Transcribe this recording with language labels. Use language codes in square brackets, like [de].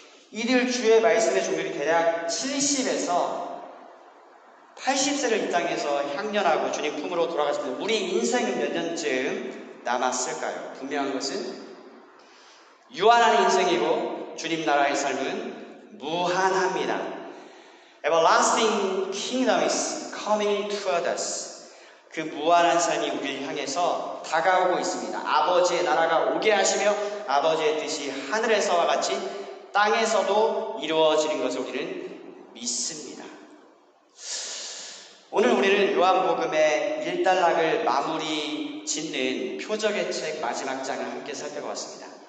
[ko] 이들 주의 말씀의 종들이 대략 70에서 80세를 이 땅에서 향년하고 주님 품으로 돌아갔습니다. 우리 인생은 몇 년쯤 남았을까요? 분명한 것은 유한한 인생이고 주님 나라의 삶은 무한합니다. [en] Everlasting kingdom is coming toward us. [ko] 그 무한한 삶이 우리를 향해서 다가오고 있습니다. 아버지의 나라가 오게 하시며 아버지의 뜻이 하늘에서와 같이 땅에서도 이루어지는 것을 우리는 믿습니다. 오늘 우리는 요한복음의 일단락을 마무리 짓는 표적의 책 마지막 장을 함께 살펴보았습니다.